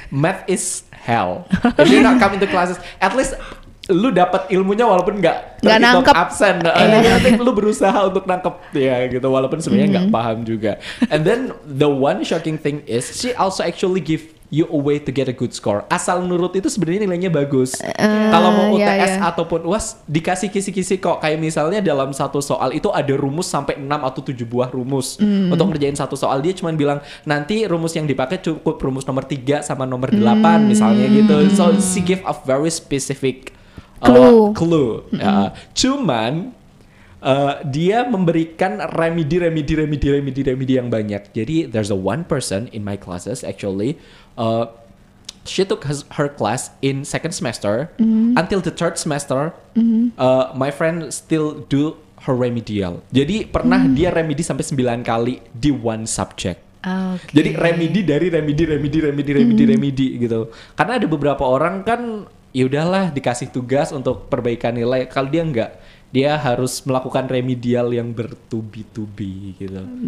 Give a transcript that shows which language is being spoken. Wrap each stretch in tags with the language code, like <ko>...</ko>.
<en>Math is hell. If you're not coming to classes, at least</en> <id>lu dapat ilmunya walaupun nggak terhitung nangkep. absen. Jadi nanti lu berusaha untuk nangkep ya gitu, walaupun sebenarnya nggak paham juga.</id> <en>And then the one shocking thing is she also actually give you a way to get a good score.</en> <id>Asal nurut itu sebenarnya nilainya bagus. Kalau mau UTS ataupun UAS dikasih kisi-kisi kok. Kayak misalnya dalam satu soal itu ada rumus sampai 6 atau 7 buah rumus. Untuk ngerjain satu soal dia cuma bilang nanti rumus yang dipakai cukup rumus nomor 3 sama nomor 8 misalnya gitu.</id> <en>So she give a very specific clue.</en> <id>Cuman dia memberikan remedi yang banyak.</id> <en>Jadi there's a one person in my classes actually, she took her class in 2nd semester until the 3rd semester. My friend still do her remedial.</en> <id>Jadi pernah dia remedi sampai 9 kali di</id> <en>one subject.</en> <id>Jadi remedi dari remedi gitu. Karena ada beberapa orang kan ya udahlah dikasih tugas untuk perbaikan nilai, kalau dia enggak, dia harus melakukan remedial yang bertubi-tubi gitu.</id>